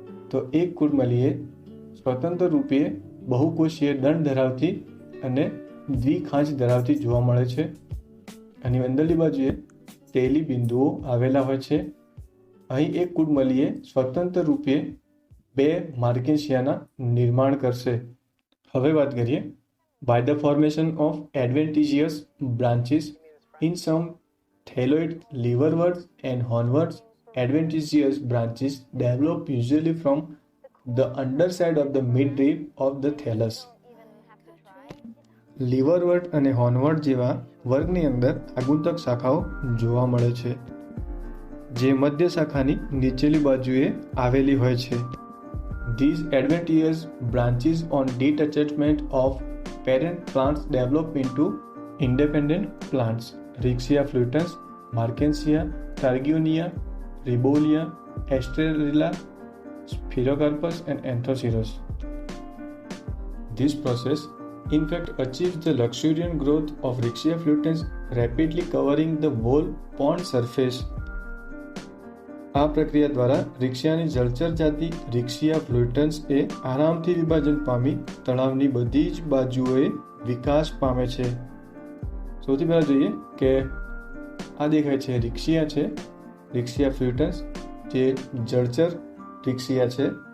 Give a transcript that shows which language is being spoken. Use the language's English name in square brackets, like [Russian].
[Gujarati] તો એક કુડમલી એ સ્વતંત્ર રૂપે બહુકોષીય દંડ ધરાવતી અને દ્વિખાંચ ધરાવતી જોવા મળે છે. આની અંદરની બાજુએ તેલી બિંદુઓ આવેલા હોય છે. અહીં એક કુડમલી એ સ્વતંત્ર રૂપે બે માર્કેન્સિયાના નિર્માણ કરશે. હવે વાત કરીએ [English] by the formation of adventitious branches in some thalloid liverworts and hornworts. Adventitious branches develop usually from the underside of the midrib of the thallus. [Gujarati] લીવરવર્ટ અને હોર્નવર્ટ જેવા વર્ગની અંદર આગુંતક શાખાઓ જોવા મળે છે, જે મધ્ય શાખાની નીચેલી બાજુએ આવેલી હોય છે. [English] These adventitious branches on detachment of parent plants develop into independent plants. Rixia fluitans, Markensia, Targionia, Ribolia, Estrella, Spherocarpus and Anthoceros. This process in fact achieves the luxuriant growth of Rixia fluitans, rapidly covering the whole pond surface. [Gujarati] આ પ્રક્રિયા દ્વારા રિક્ષિયાની જળચર જાતિ રિક્ષિયા ફ્લુટન્સ એ આરામથી વિભાજન પામી તળાવની બધી જ બાજુએ વિકાસ પામે છે. સૌથી પહેલા જોઈએ કે આ દેખાય છે રિક્ષિયા છે, રિક્ષિયા ફ્લુટન્સ જે જળચર રિક્ષિયા છે.